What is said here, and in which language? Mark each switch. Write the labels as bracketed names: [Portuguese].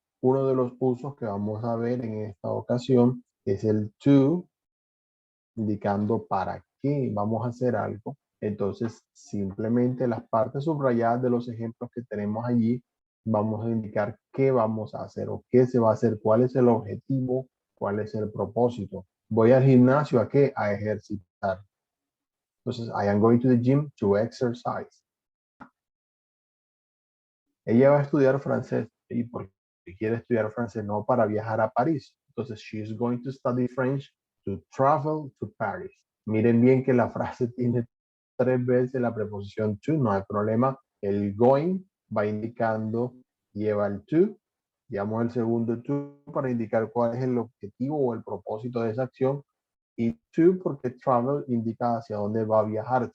[Spanish] Uno de los usos que vamos a ver en esta ocasión es el to, indicando para qué vamos a hacer algo. Entonces, simplemente las partes subrayadas de los ejemplos que tenemos allí, vamos a indicar qué vamos a hacer o qué se va a hacer, cuál es el objetivo, cuál es el propósito. Voy al gimnasio, ¿a qué? A ejercitar. Entonces, [English] I am going to the gym to exercise. [Spanish] Ella va a estudiar francés y porque quiere estudiar francés, no para viajar a París. Entonces, [English] she is going to study French to travel to Paris. [Spanish] Miren bien que la frase tiene 3 veces la preposición to, no hay problema. El going va indicando, lleva el to. Llevamos el segundo to para indicar cuál es el objetivo o el propósito de esa acción. Y to porque travel indica hacia dónde va a viajar.